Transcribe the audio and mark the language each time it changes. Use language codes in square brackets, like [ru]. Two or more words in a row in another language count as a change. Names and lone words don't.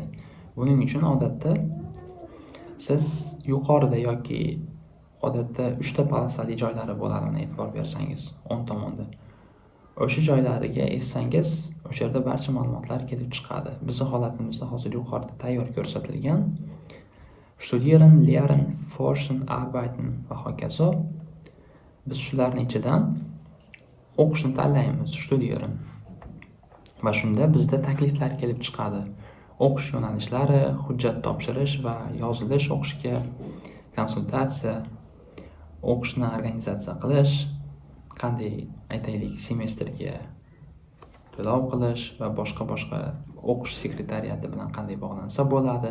[uz] Buning uchun odatda siz yuqorida yoki odatda 3 ta polosali joylari bo'ladi, e'tibor bersangiz, o'ng tomonda. O'sha joylariga essangiz, o'sha yerda barcha ma'lumotlar kelib chiqadi. Bizning holatimizda hozir yuqorida tayyor ko'rsatilgan [de] studieren, lehren, forschen, arbeiten [uz] va hokazo. Biz shularning ichidan o'qishni tanlaymiz, studieren. Va shunda bizda takliflar kelib chiqadi. O'qish yo'nalishlari, hujjat topshirish va yozilish o'qishga, konsultatsiya, o'qishni organizatsiya qilish, qanday aytaylik semestrga to'lov qilish va boshqa o'qish sekretariati bilan qanday bog'lansa bo'ladi.